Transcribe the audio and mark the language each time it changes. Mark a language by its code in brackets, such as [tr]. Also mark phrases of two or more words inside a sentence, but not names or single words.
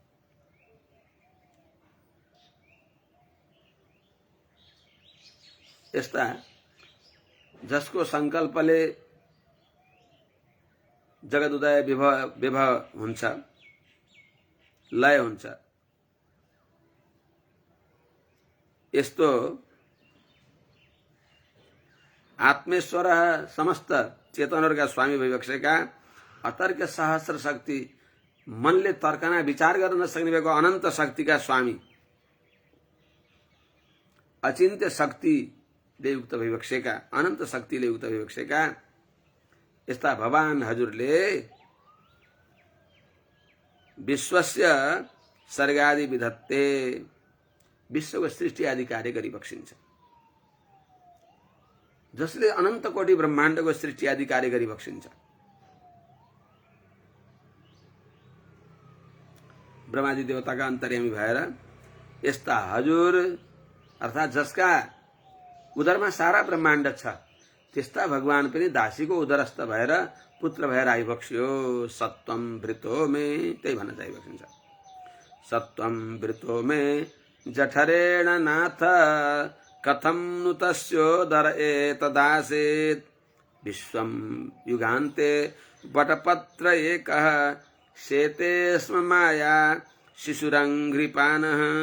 [ne] यस्ता जसको संकल्पले जगत उदय विभव हुन्छ, लय हुन्छ, यस्तो आत्मेश्वर समस्त चेतनहरूका स्वामी भइबक्सेका अतर्क सहस्र शक्ति मनले तर्कना विचार गर्न नसक्ने भएको अनन्त शक्तिका स्वामी अचिन्त्य शक्तिले युक्त भइबक्सेका अनन्त शक्तिले युक्त भइबक्सेका यस्ता भगवान हजुरले [sa] विश्वस्य सर्गादि विधत्ते [ne] विश्वको सृष्टि आदि कार्य गरिबक्सिन्छ, जसले अनन्त कोटि ब्रह्माण्डको सृष्टि आदि कार्य गरिबक्सिन्छ। ब्रह्मादि देवताका अन्तर्यामी भएर यस्ता हजुर अर्थात जसका उदरमा सारा ब्रह्माण्ड छ त्यस्ता भगवान पनि दासीको उदरस्थ भएर पुत्र भएर आइबक्स्यो। [sa] सत्वम वृतो मे, [ne] त्यही भन्न चाहिबक्सिन्छ। [sa] सत्वम वृतो मे जठरेण नाथ कथम नु तस्योदर एतदासेत् विश्वं युगान्ते वटपत्र एकः शेते स्म माया शिशुरंघ्रिपानः।